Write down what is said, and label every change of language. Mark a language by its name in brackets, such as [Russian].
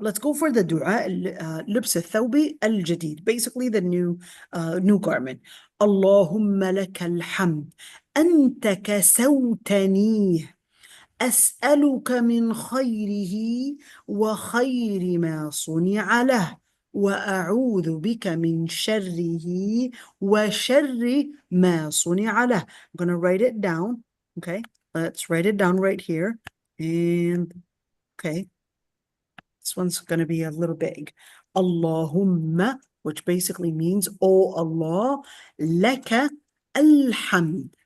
[English] Let's go for the dua [Arabic] لبس الثوب الجديد. [English] Basically the new garment. [Arabic] اللهم لك الحمد أنت كسوتنيه أسألك من خيره وخير ما صنع له وأعوذ بك من شره وشر ما صنع له. [English] I'm going to write it down. Okay, let's write it down right here. And okay, this one's going to be a little big. Allahumma, which basically means, oh Allah, [Arabic] laka alhamd.